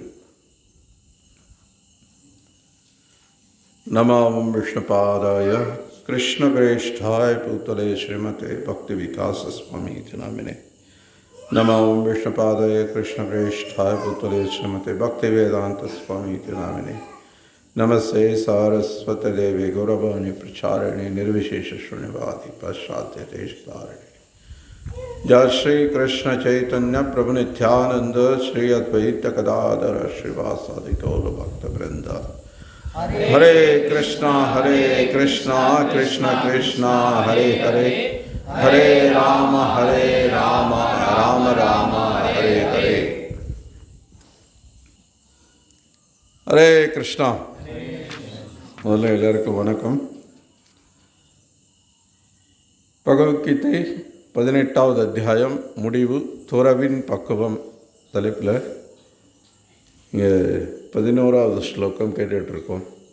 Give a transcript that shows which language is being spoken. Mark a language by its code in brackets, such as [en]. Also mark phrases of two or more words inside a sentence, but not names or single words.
[sa] नमो विष्णुपादाय कृष्णप्रेष्ठाय भूतले श्रीमते भक्ति विकास स्वामी नामिने. नमो विष्णुपादाय कृष्णप्रेष्ठाय भूतले श्रीमते भक्ति वेदान्त स्वामी नामिने. नमस्ते सारस्वत देवी गौरवाणी प्रचारिणे निर्विशेष शून्यवादी पाश्चात्य देशधारिणे. जय श्री कृष्ण चैतन्य प्रभु नित्यानंद श्री अद्वैत गदाधर श्रीवासादि गौर भक्त वृंद. हरे कृष्णा कृष्ण कृष्ण हरे हरे, हरे राम राम राम हरे हरे. हरे कृष्णा. [ta] முதல்ல எல்லாருக்கும் வணக்கம். பகவத்கீதை 18வது அத்தியாயம் முடிவு, துறவின் பக்குவம் தலைப்பில் இங்கே 11வது ஸ்லோகம் கேட்டுட்ருக்கோம்.